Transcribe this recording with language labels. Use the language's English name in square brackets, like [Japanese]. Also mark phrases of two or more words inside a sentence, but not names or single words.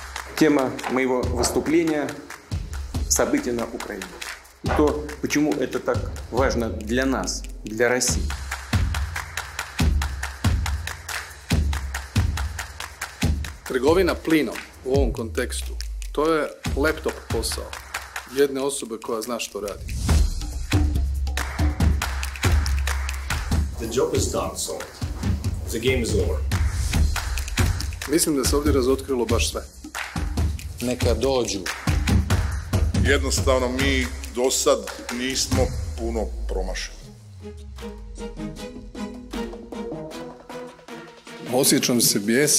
[Russian] Тема моего выступления – события на Украине. И то, почему это так важно для нас, для России. [Croatian] Trgovina plinom u ovom kontekstu, to je laptop posao jedne osobe koja zna što radi. [English] The job is done, so the game is over. [Croatian] Mislim da se ovdje razotkrilo baš sve. Neka dođu. Jednostavno mi do sad nismo puno promašili. Osjećam se bijesan.